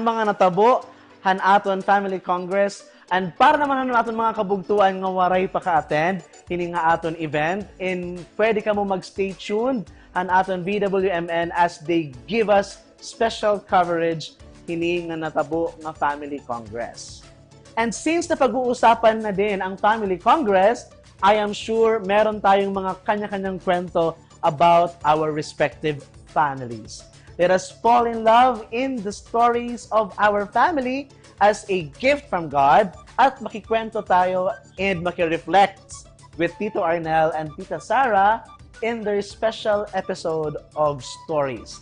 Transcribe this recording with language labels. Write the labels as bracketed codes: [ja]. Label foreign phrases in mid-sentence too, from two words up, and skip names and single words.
[war] mga natabo, han aton Family Congress, and para naman aton mga kabugtuan nga waray pa ka-attend, hini nga aton event, and pwede ka mo mag- [en] stay tuned, [war] han aton BWMN [en] as they give us special coverage, [war] hini nga natabo nga Family Congress. [tl] And since napag-uusapan na din ang Family Congress, [en] I am sure [tl] meron tayong mga kanya-kanyang kwento [en] about our respective families. Let us fall in love in the stories of our family as a gift from God [tl] at makikwento tayo [en] and makireflect with Tito Arnel and Tita Sara in their special episode of Stories.